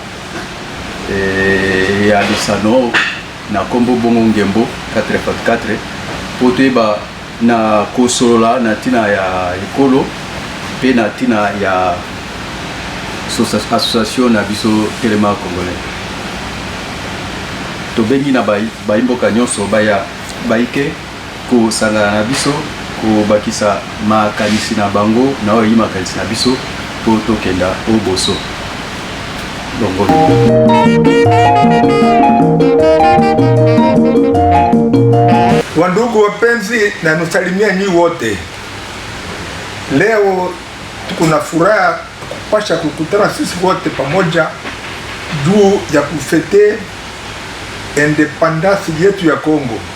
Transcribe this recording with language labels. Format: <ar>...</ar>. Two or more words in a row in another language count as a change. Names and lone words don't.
<ln>ya lisano na kombo bongo ngembo 4x4 po toyeba na kosolola na tina ya ekolo pe na tina ya association na biso Téléma Congolais tobengi na baimboka nyonso baya baike kosangana na biso kobakisa makanisi na bango na oyo makanisi na biso po tokenda oboso bongo.</ln> <sw>Wandugu wapenzi, na nusalimia nyi wote. Leo tuko na furaha kupasha kukutana sisi wote pamoja juu ya kufete independence yetu ya Kongo.</sw>